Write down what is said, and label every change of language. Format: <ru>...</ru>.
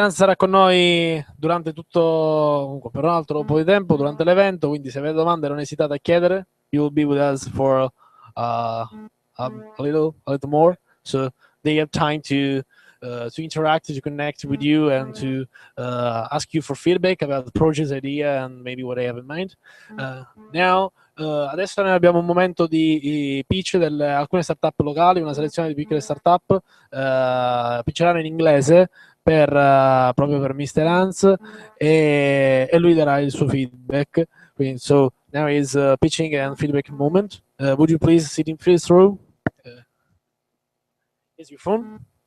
<it>Hans sarà con noi durante tutto, comunque per un altro po' di tempo, durante l'evento, quindi se avete domande non esitate a chiedere.</it> <en>You will be with us for a little more, so they have time to interact, to connect with you, and to ask you for feedback about the project idea and maybe what they have in mind. Now,</en> <it>adesso noi abbiamo un momento di pitch di alcune startup locali, una selezione di piccole startup, pitcheranno in inglese proprio per Mr. Hans, e lui darà il suo feedback. Quindi,</it> <en>so now is pitching and feedback moment. Would you please sit in first row? Here's your phone.</en>